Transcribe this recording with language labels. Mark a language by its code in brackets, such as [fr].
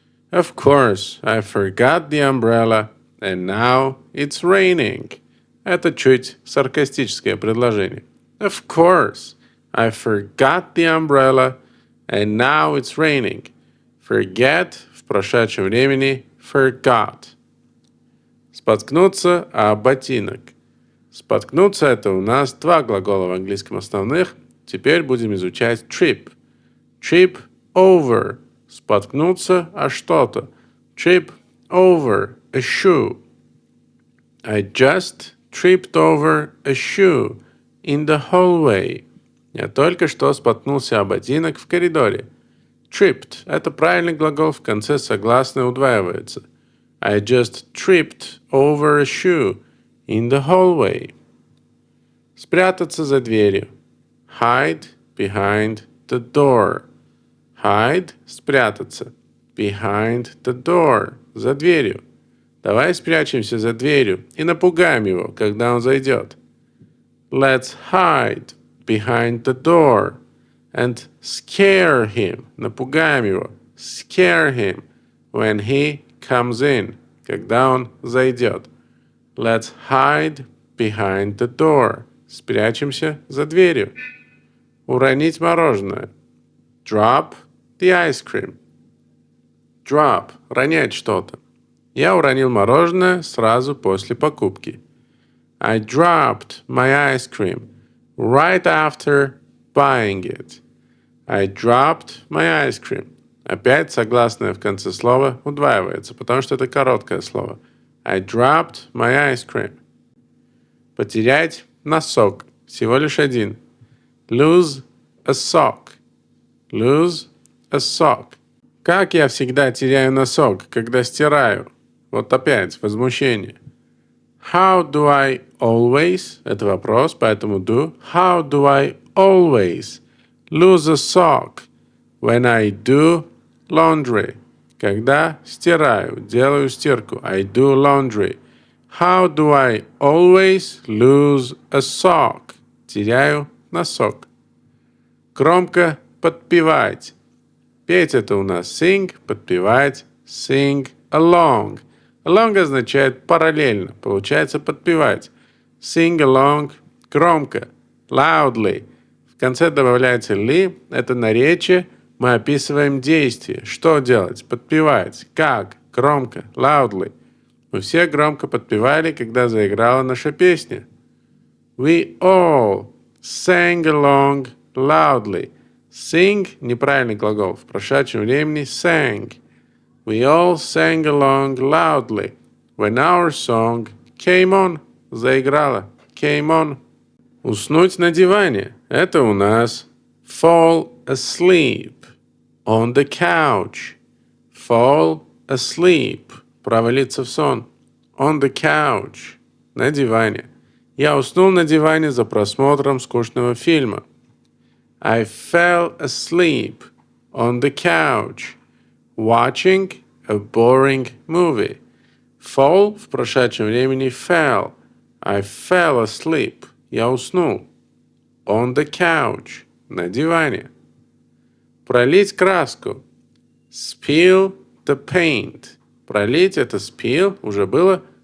[en] Of course, I forgot the umbrella, and now it's raining. [ru] Это чуть саркастическое предложение. [en] Of course, I forgot the umbrella, and now it's raining. [ru] Forget в прошедшем времени forgot. Споткнуться об ботинок. Споткнуться — это у нас два глагола в английском основных. Теперь будем изучать trip. [en] Trip over. [ru] Споткнуться о что-то. [en] Trip over a shoe. I just tripped over a shoe in the hallway. [ru] Я только что споткнулся о ботинок в коридоре. [en] Tripped [ru] — это правильный глагол, в конце согласное удваивается. [en] I just tripped over a shoe in the hallway. [ru] Спрятаться за дверью. [en] Hide behind the door. [ru] Hide — спрятаться. [en] Behind the door — [ru] за дверью. Давай спрячемся за дверью и напугаем его, когда он зайдет. [en] Let's hide behind the door and scare him. [ru] Напугаем его. [en] Scare him when he comes in. [ru] Когда он зайдет. [en] Let's hide behind the door. [ru] Спрячемся за дверью. Уронить мороженое. [en] Drop the ice cream. [ru] Drop – ронять что-то. Я уронил мороженое сразу после покупки. [en] I dropped my ice cream right after buying it. I dropped my ice cream. [ru] Опять согласное в конце слова удваивается, потому что это короткое слово. [en] I dropped my ice cream. [ru] Потерять носок. Всего лишь один. [en] Lose a sock. Lose a sock. [ru] Как я всегда теряю носок, когда стираю? Вот опять возмущение. [en] How do I always? [ru] Это вопрос, поэтому do. [en] How do I always lose a sock when I do laundry? [ru] Когда стираю, делаю стирку. [en] I do laundry. How do I always lose a sock? [ru] Теряю носок. Громко подпевать. Петь — это у нас sing, подпевать [en] sing along. [ru] Along означает параллельно, получается подпевать. [en] Sing along громко, loudly. [ru] В конце добавляется ли, это наречие, мы описываем действие. Что делать? Подпевать. Как? Громко, loudly. Мы все громко подпевали, когда заиграла наша песня. [en] We all sang along loudly. [ru] Sing – неправильный глагол. В прошедшем времени sang. [en] We all sang along loudly when our song came on. [ru] Заиграла. [en] Came on. [ru] Уснуть на диване. Это у нас [en] fall asleep on the couch. Fall asleep. [ru] Провалиться в сон. [en] On the couch. [ru] На диване. Я уснул на диване за просмотром скучного фильма. [en] I fell asleep on the couch watching a boring movie. [ru] Fall в прошедшем времени fell. [en] I fell asleep. [ru] Я уснул. [en] On the couch. [ru] На диване. Пролить краску. [en] Spill the paint. [ru] Пролить — это spill, уже было.